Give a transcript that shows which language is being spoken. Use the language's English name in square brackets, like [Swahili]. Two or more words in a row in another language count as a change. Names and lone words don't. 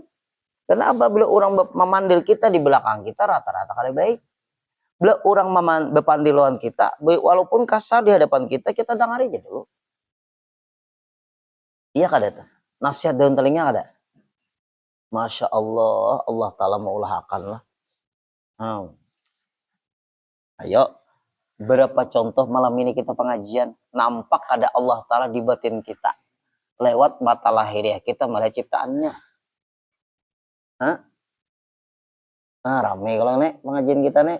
[Banjar] Karena apabila orang memandir kita di belakang kita rata-rata kada baik. Bila orang bepandiluan kita, walaupun kasar di hadapan kita dengar aja dulu. Iya kada tuh. Nasihat daun telinga ada. [Arabic] ما شاء الله، الله تعالى [Banjar] mengulahkan lah. [Indonesian] Ayo, berapa contoh malam ini kita pengajian, nampak ada [Arabic] الله تعالى [Indonesian] di batin kita. Lewat mata lahiriah kita melihat ciptaannya. [Banjar] Rame kalau nek pengajian kita nek.